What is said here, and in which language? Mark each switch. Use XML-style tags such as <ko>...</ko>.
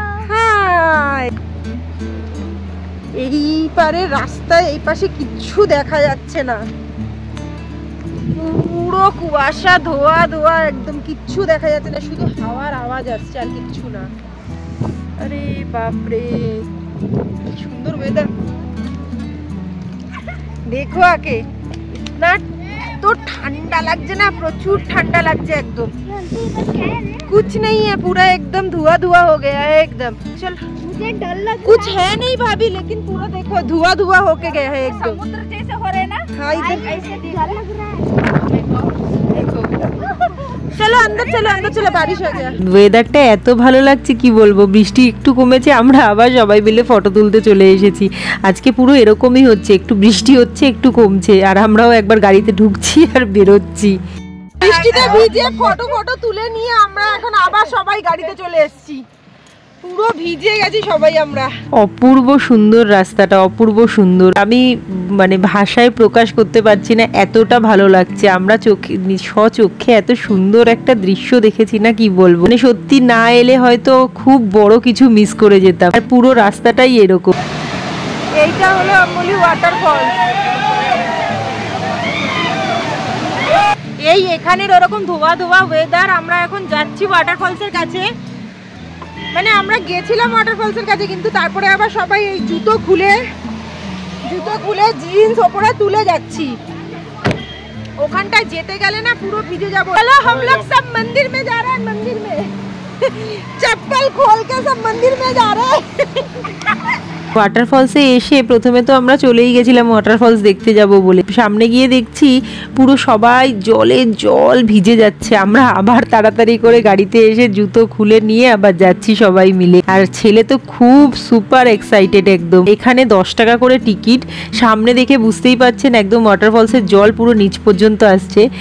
<bn>High, এই পারে রাস্তায় এই পাশে কিচ্ছু দেখা যাচ্ছে না, পুরো কুয়াশা, ধোয়া ধোয়া, একদম কিচ্ছু দেখা যাচ্ছে না, শুধু হাওয়ার আওয়াজ আসছে আর কিচ্ছু না। আরে বাপরে, সুন্দর ওয়েদার দেখো। আগে না তো ঠান্ডা লাগছে না, প্রচুর ঠান্ডা লাগছে</bn> <hi>एकदम। कुछ नहीं है, पूरा एकदम धुआं धुआं हो गया है एकदम। चल, मुझे डर लग रहा है। कुछ है नहीं भाभी, लेकिन पूरा देखो धुआं धुआं होके गया है एकदम। समुद्र जैसे हो रहे ना। हाँ, इधर ऐसे डर लग रहा है। देखो</hi> <bn>চলো</bn> <hi>अंदर चलो बारिश हो गया।</hi> <bn>ওয়েদারটা এত ভালো লাগছে কি বলবো, বৃষ্টি একটু কমেছে, আমরা আবার সবাই মিলে ফটো তুলতে চলে এসেছি। আজকে পুরো এরকমই হচ্ছে, একটু বৃষ্টি হচ্ছে একটু কমছে, আর আমরাও একবার গাড়িতে ঢুকছি আর বেরোচ্ছি। বৃষ্টিতে ভিজে ফটো তুলে নিয়ে আমরা এখন আবার সবাই গাড়িতে চলে এসেছি। পুরো ভিজে গেছি সবাই আমরা। অপূর্ব সুন্দর রাস্তাটা, অপূর্ব সুন্দর, আমি মানে ভাষায় প্রকাশ করতে পারছি না, এতটা ভালো লাগছে। আমরা স্বচক্ষে এত সুন্দর একটা দৃশ্য দেখেছি না কি বলবো, মানে সত্যি না এলে হয়তো খুব বড় কিছু মিস করে যেতাম। আর পুরো রাস্তাটাই এরকম। এইটা হলো আম্বলি ওয়াটারফল। এই এখানের ওরকম ধোয়া ধোয়া ওয়েদার, আমরা এখন যাচ্ছি ওয়াটারফলসের কাছে। মানে আমরা গেছিলাম ওয়াটারফলসের কাছে, কিন্তু তারপরে আবার সবাই এই জুতো খুলে জিন্স ওপরে তুলে যাচ্ছি। ওখানটায় যেতে গেলে না পুরো ভিজে যাবো। চলো</bn> <hi>हम लोग सब मंदिर में जा रहे हैं, मंदिर में चप्पल खोल के सब मंदिर में जा रहे हैं।</hi> <bn>ওয়াটারফলসে এসে প্রথমে তো আমরা চলেই গেছিলাম ওয়াটারফলস দেখতে যাব বলে, সামনে গিয়ে দেখছি পুরো সবাই জল ভিজে যাচ্ছে। আমরা আবার তাড়াতাড়ি করে গাড়িতে এসে জুতো খুলে নিয়ে আবার যাচ্ছি সবাই মিলে। আর ছেলে তো খুব সুপার এক্সাইটেড একদম। এখানে 10 টাকা করে টিকিট, সামনে দেখে বুঝতেই পারছেন একদম ওয়াটারফলসের জল পুরো নিচ পর্যন্ত আসছে।</bn>